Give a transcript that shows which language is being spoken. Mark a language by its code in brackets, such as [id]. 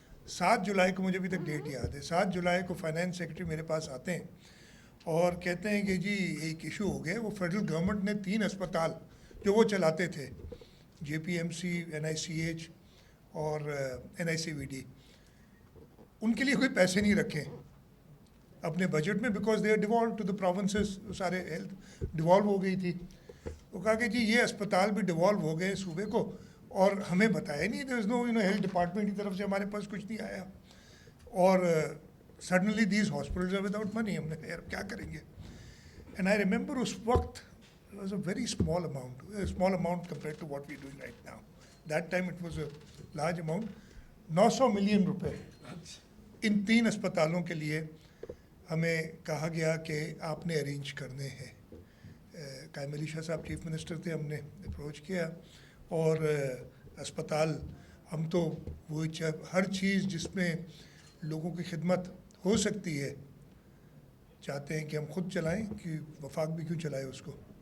[ur] 7 جولائی کو مجھے ابھی تک ڈیٹ یاد ہے, 7 جولائی کو فائنانس سیکرٹری میرے پاس آتے ہیں اور کہتے ہیں کہ جی ایک ایشو ہو گیا. وہ فیڈرل گورنمنٹ نے 3 اسپتال جو وہ چلاتے تھے, JPMC, NICH اور NICVD, ان کے لیے کوئی پیسے نہیں رکھے اپنے بجٹ میں, [en] because they are devolve to the provinces, [ur] سارے ہیلتھ ڈیوالو ہو گئی تھی. وہ کہا کہ جی یہ اسپتال بھی ڈیوالو ہو گئے صوبے کو اور ہمیں بتایا نہیں, [en] there is no [ur] ہیلتھ ڈپارٹمنٹ کی طرف سے ہمارے پاس کچھ نہیں آیا, اور [en] Suddenly these hospitals are without money. [ur] ہم نے کیا کریں گے. [en] and I remember [ur] اس وقت [en] it was a very small amount compared to what we're doing right now. That time it was a large amount. 900 million روپے [ur] ان 3 اسپتالوں کے لیے ہمیں کہا گیا کہ آپ نے ارینج کرنے ہیں. قائم علی شاہ صاحب چیف منسٹر تھے, ہم نے اپروچ کیا اور اسپتال ہم تو وہ ہر چیز جس میں لوگوں کی خدمت ہو سکتی ہے چاہتے ہیں کہ ہم خود چلائیں, کہ وفاق بھی کیوں چلائے اس کو.